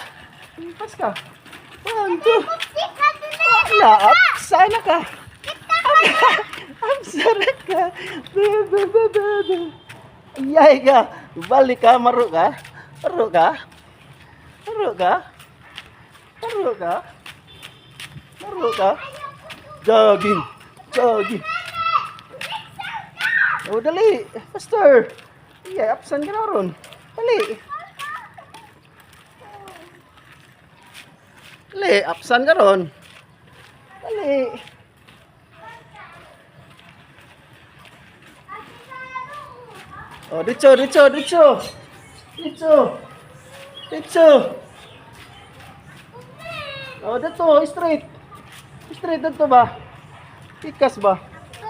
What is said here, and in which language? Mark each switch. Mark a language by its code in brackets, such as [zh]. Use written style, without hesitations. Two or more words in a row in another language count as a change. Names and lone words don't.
[ceb] Lipas ka. 1, 2. Naapsan na ka. Apsan na ka. Ayay ka. Balik ka. Maro ka. Maro ka. Maro ka. Maro ka. Maro ka. Jogging. Jogging. Oh, dali. Faster. Iya, apsan ka na ron. Dali. Dali, apsan ka ron. Dali. Oh, dicho, dicho, dicho. Dicho. Dicho. Oh, dito, straight. Straight dito ba? Ikas ba?